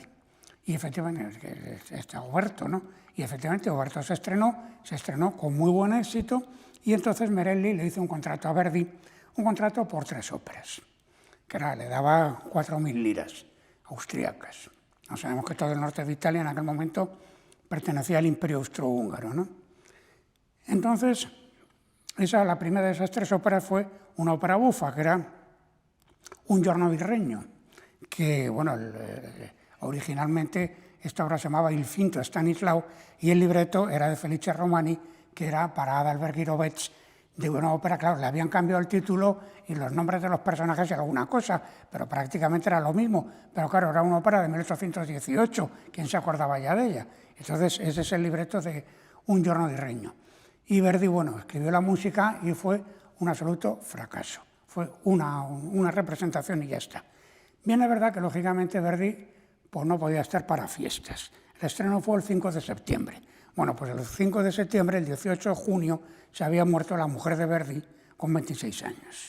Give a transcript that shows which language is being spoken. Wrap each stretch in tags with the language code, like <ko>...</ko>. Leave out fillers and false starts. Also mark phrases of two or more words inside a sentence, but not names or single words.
<es>Y efectivamente, está Oberto, ¿no? Y efectivamente Oberto se estrenó con muy buen éxito, y entonces Merelli le hizo un contrato a Verdi, un contrato por 3 óperas, que le daba 4.000 liras austriacas. No sabemos que todo el norte de Italia en aquel momento pertenecía al Imperio Austrohúngaro, ¿no? Entonces, la primera de esas 3 óperas fue una ópera bufa, que era Un giorno di regno, que, bueno, originalmente esta obra se llamaba Il finto Stanislao y el libreto era de Felice Romani, que era para Adalbert Guirovets, de una ópera, claro, le habían cambiado el título y los nombres de los personajes era una cosa, pero prácticamente era lo mismo. Pero claro, era una ópera de 1818, ¿quién se acordaba ya de ella? Entonces, ese es el libreto de Un giorno di regno. Y Verdi, bueno, escribió la música y fue un absoluto fracaso. Fue una representación y ya está. Bien, es verdad que lógicamente Verdi pues no podía estar para fiestas. El estreno fue el 5 de septiembre. Bueno, pues el 5 de septiembre, el 18 de junio, se había muerto la mujer de Verdi con 26 años.</es>